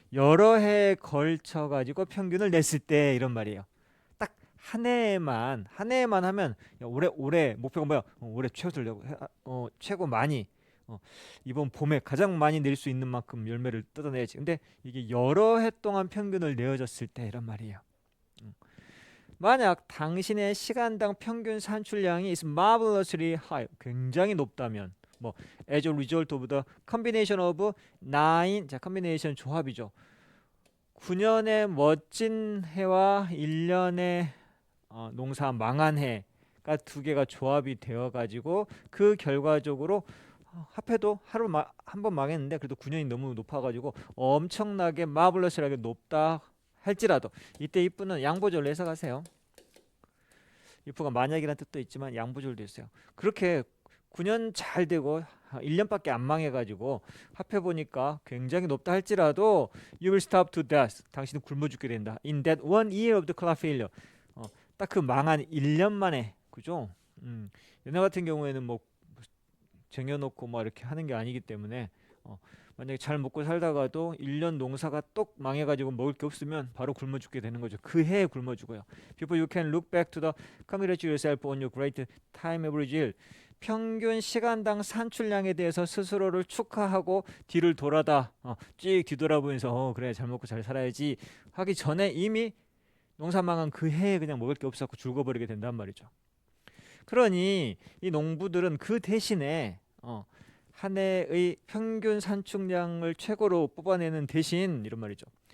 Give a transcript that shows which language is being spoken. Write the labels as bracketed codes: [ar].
[ko] 여러 해에 걸쳐 가지고 평균을 냈을 때 이런 말이에요. 딱 한 해에만 하면 야, 올해 목표가 뭐야? 올해 최고 들려고 최고 많이 이번 봄에 가장 많이 낼 수 있는 만큼 열매를 뜯어내야지. 근데 이게 여러 해 동안 평균을 내어졌을 때 이런 말이에요. 만약 당신의 시간당 평균 산출량이 [en] is marvelously high, [ko] 굉장히 높다면 뭐 [en] as a result of the combination of 9, [ko] 자 combination 조합이죠. 9년의 멋진 해와 1년의 농사 망한 해가 두 개가 조합이 되어 가지고 그 결과적으로 합해도 하루 한 번 망했는데 그래도 9년이 너무 높아가지고 엄청나게 마블러스하게 높다 할지라도 이때 if는 양보절로 해석하세요. if가 만약이라는 뜻도 있지만 양보절도 있어요. 그렇게 9년 잘 되고 1년밖에 안 망해가지고 합해보니까 굉장히 높다 할지라도 [en] you will stop to death. [ko] 당신은 굶어 죽게 된다. [en] In that one year of the crop failure. [ko] 딱 그 망한 1년 만에 그죠? 얘네 같은 경우에는 뭐 쟁여놓고 뭐 이렇게 하는 게 아니기 때문에 만약에 잘 먹고 살다가도 1년 농사가 똑 망해가지고 먹을 게 없으면 바로 굶어 죽게 되는 거죠. 그 해에 굶어 죽어요. [en] Before you can look back to the congratulate yourself on your great time average yield. [ko] 평균 시간당 산출량에 대해서 스스로를 축하하고 뒤를 돌아다 쭉 뒤돌아보면서 그래 잘 먹고 잘 살아야지 하기 전에 이미 농사 망한 그 해에 그냥 먹을 게 없었고 죽어버리게 된단 말이죠. 그러니 이 농부들은 그 대신에 한 해의 평균 산출량을 최고로 뽑아내는 대신 이런 말이죠.